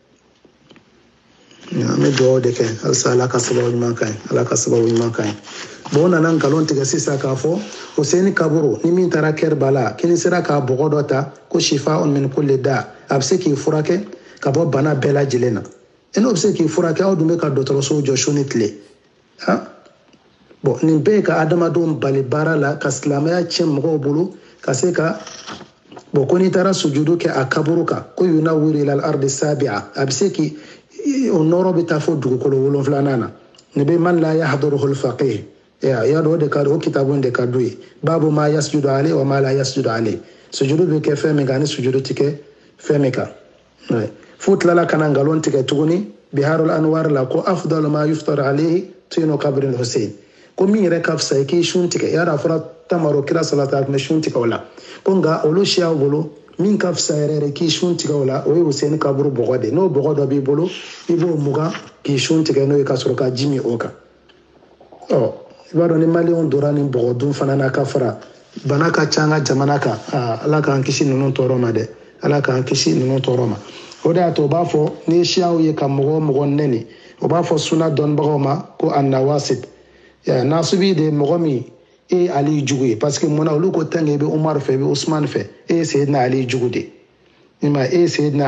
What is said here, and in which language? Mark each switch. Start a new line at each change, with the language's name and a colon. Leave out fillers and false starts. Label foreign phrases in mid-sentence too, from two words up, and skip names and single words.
Bambara: an bɛ dugawu de kɛ halisa Ala ka sababu ɲuman k'an ye Ala ka sababu ɲuman k'an ye bon o nana nkalon tigɛ sisan k'a fɔ Huseni kaburu ni min taara Kɛrbala k'i ni sera k'a bɔgɔ dɔ ta ko
Arabic: shifa'un min kulli da
Bambara: a bɛ se k'i furakɛ ka bɔ bana bɛɛ lajɛlen na n'o bɛ se k'i furakɛ aw dun bɛ ka dɔgɔtɔrɔsow jɔ su ni tile bon nin bɛɛ ye ka adamadenw bali baara la ka silamɛya tiɲɛ mɔgɔw bolo ka se ka bon ko n'i taara sujudu kɛ a kaburu kan ko
Arabic: yunawwiru ila al-ardi sabi'a
Bambara: a bɛ se k'i o nɔrɔ bɛ taa fɔ dugukolo 7nan na nin bɛ man la yahduruhu al-faqih ya dɔn o de ka o kitabu de ka d'u ye
Arabic: babu ma yasjudu alayhi wa ma la yasjudu alayhi
Bambara: sujudu bɛ kɛ fɛn min kan ani sujudu tɛ kɛ fɛn min kan fo tilala ka na nkalon tigɛ tuguni biharul anwar la ko
Arabic: afdalu ma yuftar alayhi tinu qabri al-Husayn
Bambara: ko min yɛrɛ ka fisa i k'i sun tigɛ y'a dɔn a fɔra tamaro kira salata a tun bɛ sun tigɛ o la ko nka olu siyaw bolo min ka fisa yɛrɛ k'i sun tigɛ o la o ye Huseni kaburu bɔgɔ de n'o bɔgɔ dɔ b'i bolo i b'o mugan k'i sun tigɛ n'o ye ka sɔrɔ ka ji min o kan i b'a dɔn ni maliyɛnw dora nin bɔgɔ dun fana na ka fara bana ka ca an ka jamana kan Ala k'an kisi ninnu tɔɔrɔ ma dɛ Ala k'an kisi ninnu tɔɔrɔ ma o de y'a to o b'a fɔ ni siyaw ye ka mɔgɔ nɛni o b'a fɔ sunna dɔnnibagaw ma ko
Arabic: an-nawasib nasubi
Bambara: de mɔgɔ min e ye Ali jugu ye
French: parce que
Bambara: mun na olu ko
French: tant que
Bambara: i bɛ Umar fɛ i bɛ Usman fɛ e ye Seyidina Ali jugu de i ma e ye Seyidina